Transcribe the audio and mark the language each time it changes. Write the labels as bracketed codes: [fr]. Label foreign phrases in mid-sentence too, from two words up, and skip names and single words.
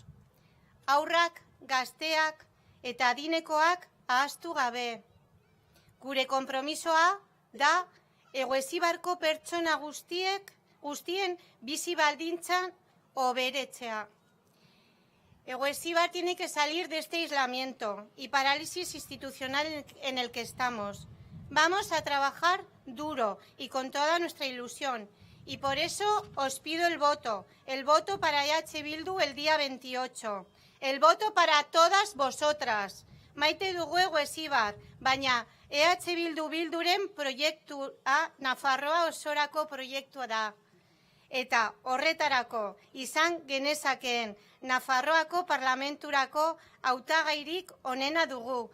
[eu] Haurrak, gazteak eta adinekoak ahaztu gabe. Gure konpromisoa da Eguesíbarko pertsona guztien bizi baldintzan hoberetzea. [es] Eguesíbar tiene que salir de este aislamiento y parálisis institucional en el que estamos. Vamos a trabajar duro y con toda nuestra ilusión. Y por eso os pido el voto para EH Bildu el día 28. El voto para todas vosotras. [eu] Maite dugu Eguesíbar, baina EH Bilduren proiektua Nafarroa osorako proiektua da. Eta horretarako izan genezakeen Nafarroako parlamenturako hautagairik onena dugu.